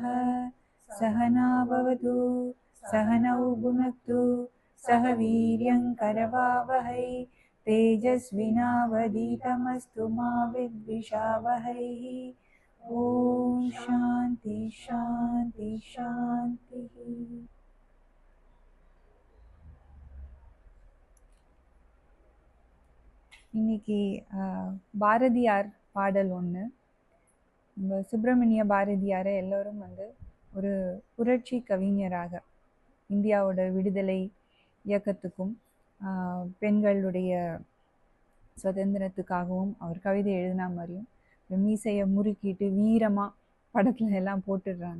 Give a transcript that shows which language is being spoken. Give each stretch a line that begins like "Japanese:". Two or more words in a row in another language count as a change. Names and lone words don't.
Sanskrit: सहना भवतु सहनौ भुनक्तु सह वीर्यं करवावहै तेजस्विनावधीतमस्तु मा विद्विषावहै। ॐ शान्ति शान्ति शान्तिः।
Tamil: இன்னைக்கு பாரதியார் பாடல் ஒன்று. நம்ம சுப்பிரமணிய பாரதியாரை எல்லோரும் ஒரு புரட்சி கவிஞராக இந்தியாவோட விடுதலை இயக்கத்துக்கும் பெண்களுடைய சுதந்திரத்துக்காகவும் அவர் கவிதை எழுதின மாதிரியும் மீசையை முறுக்கிட்டு வீரமாக படத்துல எல்லாம் போட்டுடுறாங்க.